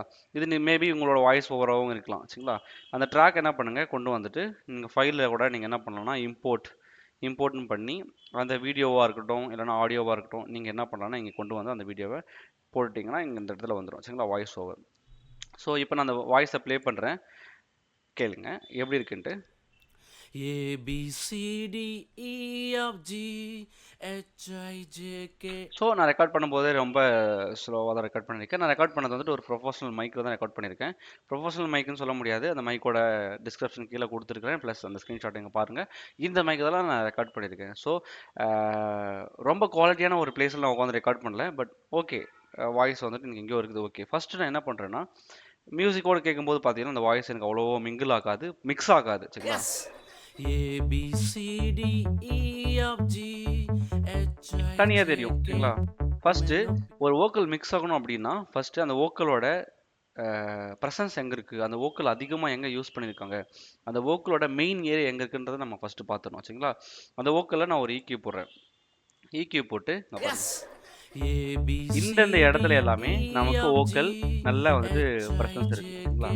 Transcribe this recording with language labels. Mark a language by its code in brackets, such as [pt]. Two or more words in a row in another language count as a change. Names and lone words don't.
[ta] இது மேபி உங்களோட வாய்ஸ் ஓவராகவும் இருக்கலாம், சரிங்களா? அந்த ட்ராக் என்ன பண்ணுங்க, கொண்டு வந்துட்டு நீங்கள் ஃபைலில் கூட நீங்கள் என்ன பண்ணலாம்னா இம்போர்ட்னு பண்ணி அந்த வீடியோவாக இருக்கட்டும் இல்லைனா ஆடியோவாக இருக்கட்டும், நீங்கள் என்ன பண்ணலாம்னா இங்கே கொண்டு வந்து அந்த வீடியோவை போட்டுட்டிங்கன்னா இங்கே இந்த இடத்துல வந்துடும், சரிங்களா? [en] voice over. [ta] ஸோ இப்போ நான் அந்த வாய்ஸை ப்ளே பண்ணுறேன், கேளுங்க எப்படி இருக்குன்ட்டு. [en] A B C D E F G H I J K. [ta] ஸோ நான் ரெக்கார்ட் பண்ணும்போதே ரொம்ப ஸ்லோவாக தான் ரெக்கார்ட் பண்ணியிருக்கேன். நான் ரெக்கார்ட் பண்ணது வந்துட்டு ஒரு ப்ரொஃபஷனல் மைக்கில் தான் ரெக்கார்ட் பண்ணியிருக்கேன். ப்ரொஃபஷனல் மைக்குன்னு சொல்ல முடியாது, அந்த மைக்கோட டிஸ்கிரிப்ஷன் கீழே கொடுத்துருக்கிறேன், ப்ளஸ் அந்த ஸ்க்ரீன்ஷாட் இங்கே பாருங்கள். இந்த மைக்கு தான் நான் ரெக்கார்ட் பண்ணியிருக்கேன். ஸோ ரொம்ப குவாலிட்டியான ஒரு பிளேஸில் நான் உட்காந்து ரெக்கார்ட் பண்ணல, [en] but okay, [ta] வாய்ஸ் வந்துட்டு எனக்கு எங்கேயோ இருக்குது. ஓகே, ஃபஸ்ட்டு நான் என்ன பண்ணுறேன்னா, மியூசிக்கோடு கேட்கும்போது பார்த்தீங்கன்னா அந்த வாய்ஸ் எனக்கு அவ்வளோ மிங்கிள் ஆகாது, மிக்ஸ் ஆகாது, சரிங்களா? [en] A B C D E F G H I [ta] தனியாக J தெரியும், K சரிங்களா? ஃபஸ்ட்டு ஒரு [en] vocal mix [ta] ஆகணும் அப்படின்னா ஃபஸ்ட்டு அந்த வோக்கலோட ப்ரெசன்ஸ் எங்கே இருக்குது, அந்த வோக்கல் அதிகமாக எங்கே யூஸ் பண்ணியிருக்காங்க, அந்த வோக்கலோட [en] main area [ta] எங்கே இருக்குன்றதை நம்ம ஃபஸ்ட்டு பார்த்துடணும், சரிங்களா? அந்த வோக்கலில் நான் ஒரு EQ போடுறேன். EQ போட்டு இங்க பாருங்க, இந்தந்த இடத்துல எல்லாமே நமக்கு வோக்கல் நல்லா வந்துட்டு ப்ரெசன்ஸ் இருக்கு, சரிங்களா?